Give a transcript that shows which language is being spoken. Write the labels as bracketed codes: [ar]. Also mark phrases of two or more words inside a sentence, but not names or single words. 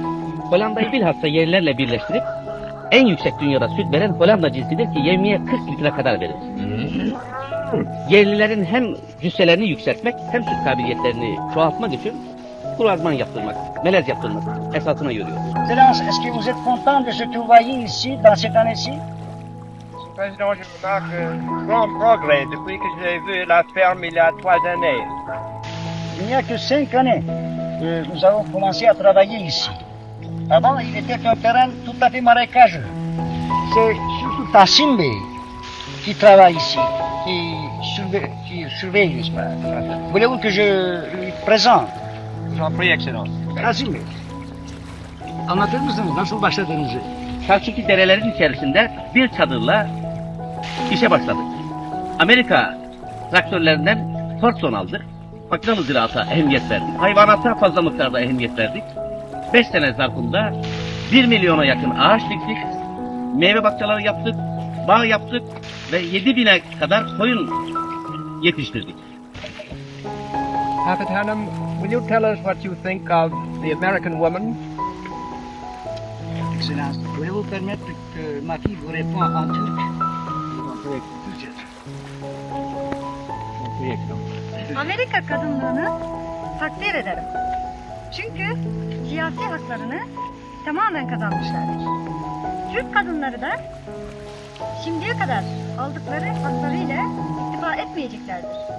[tr] Hollanda'yı bilhassa yerlerle birleştirip en yüksek dünyada süt veren Hollanda cinsidir ki yevmiye 40 litre kadar verir. Yerlilerin hem cüsselerini yükseltmek hem süt kabiliyetlerini çoğaltmak için kruvazman yaptırmak, melez yaptırmak esasına yürüyor. [fr] Excellence, est-ce que vous êtes content de se trouver ici, dans cette année-ci? Président, je remarque un grand progrès depuis que j'ai vu la ferme il y a 3 années. Il n'y a que 5 années que nous avons commencé à travailler ici. Avant, il était un terrain tout à fait marécageux. C'est surtout Tassim Bey qui travaille ici, qui surveille, n'est-ce pas? Voulez-vous que je lui présente? J'en prie, Excellence. Tassim Bey. [tr] Anlatır mısınız nasıl başladığınızı? Selçuklu derelerin içerisinde bir çadırla işe başladık. Amerika traktörlerinden Fordson aldık. Makinalı ziraata ehemmiyet verdik. Hayvanata fazla miktarda ehemmiyet verdik. 5 sene zarfında 1 milyona yakın ağaç diktik. Meyve bahçeleri yaptık. Bağ yaptık ve 7.000'e kadar koyun yetiştirdik. [en] Hafet Hanım, will you tell us what you think of the American woman? [fr] Excellence, voulez-vous permettre que ma fille vous réponde en turc? [tr] Amerika kadınlığını takdir ederim. Çünkü siyasi haklarını tamamen kazanmışlardır. Türk kadınları da şimdiye kadar aldıkları haklarıyla iktifa etmeyeceklerdir.